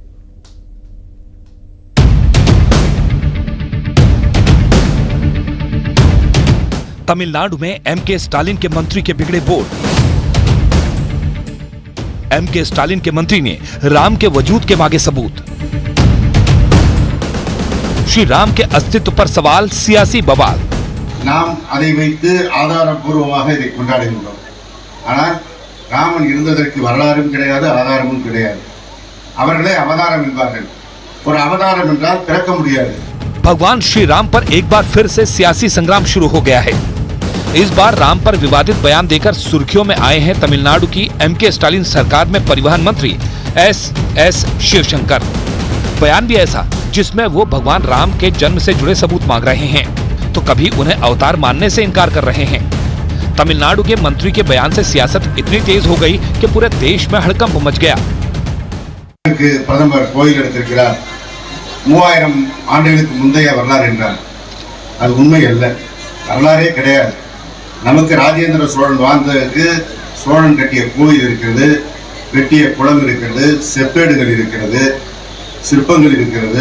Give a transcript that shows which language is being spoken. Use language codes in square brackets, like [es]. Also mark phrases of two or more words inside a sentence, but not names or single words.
[hi] तमिलनाडु में एमके स्टालिन के मंत्री के बिगड़े बोल। एमके स्टालिन के मंत्री ने राम के वजूद के मांगे सबूत। श्री राम के अस्तित्व पर सवाल, सियासी बवाल। [ta] நாம் அதை வைத்து ஆதாரபூர்வமாக இதை கொண்டாடுகின்றோம். ஆனால் ராமன் இருந்ததற்கு வரலாறும் கிடையாது, ஆதாரமும் கிடையாது. அவர்களே அவதாரம் என்பார்கள். ஒரு அவதாரம் என்றால் பிறக்க முடியாது. [hi] भगवान श्री राम पर एक बार फिर से सियासी संग्राम शुरू हो गया है। इस बार राम पर विवादित बयान देकर सुर्खियों में आए हैं तमिलनाडु की एमके स्टालिन सरकार में परिवहन मंत्री एस शिवशंकर। बयान भी ऐसा जिसमें वो भगवान राम के जन्म से जुड़े सबूत मांग रहे हैं तो कभी उन्हें अवतार मानने से इनकार कर रहे हैं। तमिलनाडु के मंत्री के बयान से सियासत इतनी तेज हो गई कि पूरे देश में हड़कंप मच गया। [ta] பிரதமர் கோயில் எடுத்திருக்கிறார், 3000 ஆண்டுகளுக்கு முந்தைய வரலாறு என்றார். அது உண்மை அல்ல, வரலாறே கிடையாது. நமக்கு ராஜேந்திர சோழன் வாழ்ந்ததற்கு சோழன் கட்டிய கோயில் இருக்கிறது, வெட்டிய குளம் இருக்கிறது, செப்பேடுகள் இருக்கிறது, சிற்பங்கள் இருக்கிறது.